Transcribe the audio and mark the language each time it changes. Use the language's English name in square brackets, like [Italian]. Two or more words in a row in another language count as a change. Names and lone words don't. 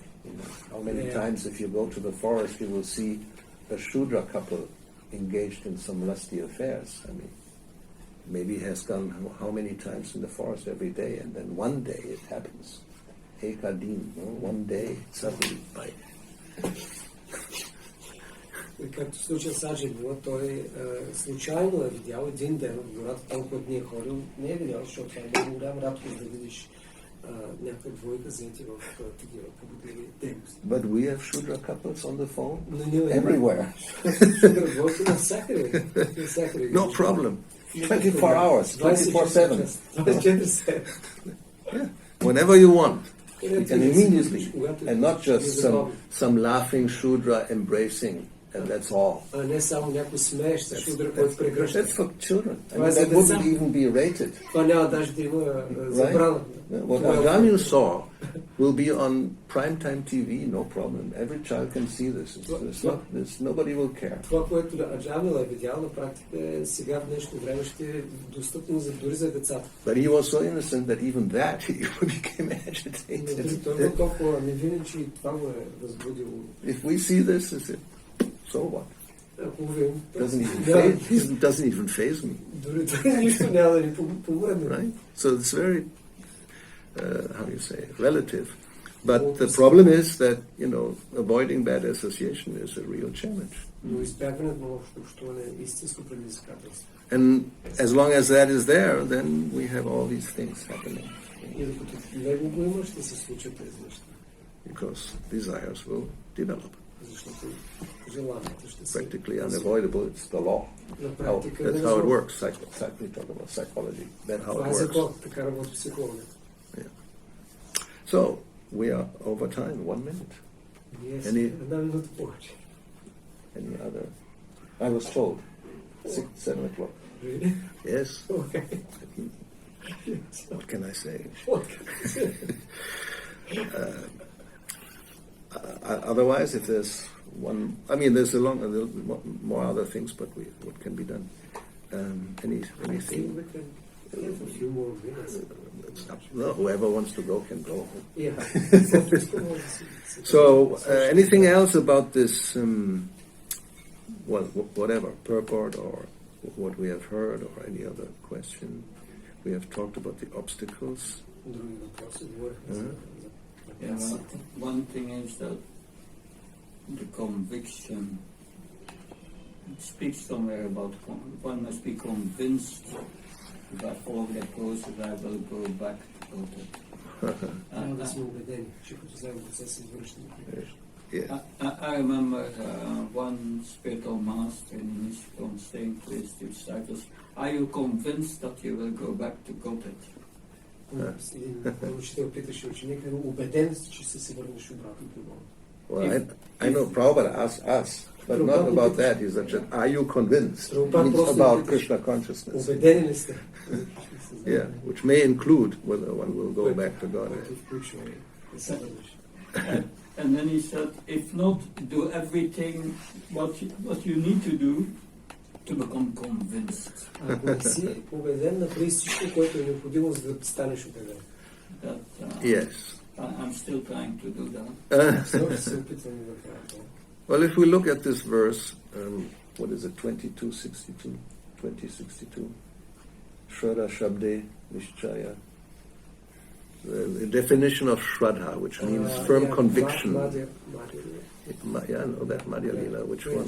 [English] How many times, if you go to the forest, you will see a Shudra couple engaged in some lusty affairs. I mean, maybe he has gone how many times in the forest every day, and then one day it happens. Ekadin, one day, suddenly, bye. [Bulgarian] И както в случая с Аджамила, той случайно е видял един ден в гората, там, който не е ходил, не е видял, защото това е много голям радост да видиш някаква двойка заети в такива побудливи дейности. [English] But we have Shudra couples on the phone [Bulgarian] everywhere. Shudra двойки навсякъде. [English] No problem. 24 hours, 24/7. 24/7. Yeah. Whenever you want. You can immediately, and not just some laughing Shudra embracing and that's all. [Bulgarian] А не само някой смеещ шудър, който прегръща. [English] That's for children. I [Bulgarian] Това [English] mean, [Bulgarian] е за [English] that [Bulgarian] деца. [English] wouldn't even be rated. [Bulgarian] Това няма даже да има забрана. [English] What Daniel saw will be on primetime TV, no problem. Every child can see this. Nobody will care. [Bulgarian] Това, което Аджамил е видял на практика, сега в днешно време ще е достъпно дори за децата. [English] But he was so innocent that even that he became agitated. [Bulgarian] Той е толкова невинен, че и това го е възбудило. [English] If we see this, it's so what? [Bulgarian] Ако го видим, [English] Doesn't even faze me. [Bulgarian] дори това нищо няма да ни помръдне. [English] Right? So it's very, how do you say, relative. But the problem is that, avoiding bad association is a real challenge. [Bulgarian] Но избягването на общото общуване е истинско предизвикателство. [English] And as long as that is there, then we have all these things happening. [Bulgarian] И докато него го има, ще се случат тези неща. [English] Because desires will develop. [Bulgarian] Защото желанията ще се... [English] Practically unavoidable, it's the law. [Bulgarian] На практика [English] That's how it works. We talk about psychology. That's how [Bulgarian] това [English] it [Bulgarian] е [English] works. [Bulgarian] закон, така работи психологията. [English] So, we are over time, 1 minute. [Bulgarian] Ние [English] Any- [Bulgarian] една минута повече. [English] Any other? I was told 7 o'clock. Really? Yes. Okay. What can I say? Otherwise, if there's there's more other things, but what can be done? Anything? A few more minutes. No, whoever wants to go can go. Yeah. So, anything else about this? Whatever purport or what we have heard, or any other question? We have talked about the obstacles. [Bulgarian] Други въпроси говорихме за [English] Yeah, one thing is that the conviction, it speaks somewhere about one must be convinced that all the process I will go back to it. [Bulgarian] Трябва да сме убедени, че като вземем процес се връщаме. [English] Yeah. I remember one spiritual master in Nishikon saying to his disciples, "Are you convinced that you will go back to Godhead?" [Bulgarian] Един учител питаше ученика, убеден си, че се върнеш обратно до Бога. [English] Well, I know Prabhupada asked us, but not about that. He said, "Are you convinced?" It's about Krishna consciousness. [Bulgarian] Убедени ли сте? [English] Yeah, which may include whether one will go back to God. [Bulgarian] Което включва да се върнеш. [English] And then he said, if not, do everything what you need to do to become convinced. [Bulgarian] Ако не си убеден, направи всичко, което е необходимо, за да станеш убеден. [English] Yes. I'm still trying to do that. [Bulgarian] Се опитвам да правя това. [English] Well, if we look at this verse, what is it, 2062? [Sanskrit] श्रद्धा शब्दे निश्चय. [English] The definition of Shraddha, which means firm conviction. Yeah, no, that Madhya Lila, which one?